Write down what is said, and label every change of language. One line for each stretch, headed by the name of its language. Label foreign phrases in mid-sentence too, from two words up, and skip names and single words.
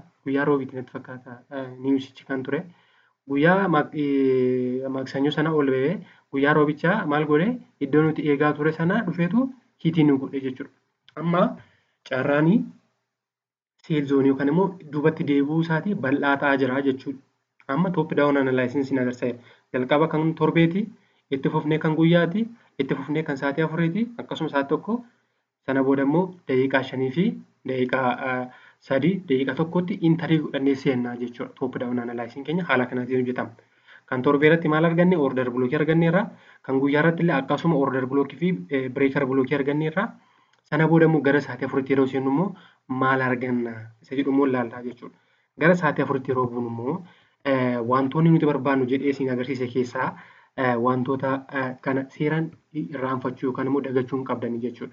Oromo: Guyyaa roobiitti natti fakkaata niwusichi kan ture. Guyyaa maaksanyoo sana ol ba'ee guyyaa roobichaa maal godhe iddoo nuti eegaa ture sana dhufeetu hiitii nu godhe jechuudha. Amma carraanii
English: seel zoonii
Oromo: yookaan immoo duubatti deebi'uu isaatii bal'aa ta'aa jira jechuudha. Amma
English: top down analysis
Oromo: ni agarsiisa. Jalqaba kan torbeeti, itti fufnee kan guyyaati, itti fufnee kan sa'aatii afuriiti, akkasuma sa'aatii tokko, sana booda immoo daqiiqaa 5 fi daqiiqaa 3, daqiiqaa tokkotti intarii godhannee seennaa jechuudha.
English: Top down analysis
Oromo: keenya haala kanaatiin hojjetama. Kan torbee irratti maal arganne?
English: Order blockii
Oromo: arganneerra. Kan guyyaa irratti illee akkasuma
English: order blockii
Oromo: fi
English: breaker blockii
Oromo: arganneerra. Sana booda immoo gara sa'aatii afuritti yeroo seennu immoo maal arganna? Isa jedhu immoo ilaallaa jechuudha. Gara sa'aatii afuritti yeroo buunu immoo wantoonni nuti barbaannu jedhee isin agarsiise keessaa wantoota kana seeraan irraanfachuu yookaan immoo dagachuu hin qabdanii jechuudha.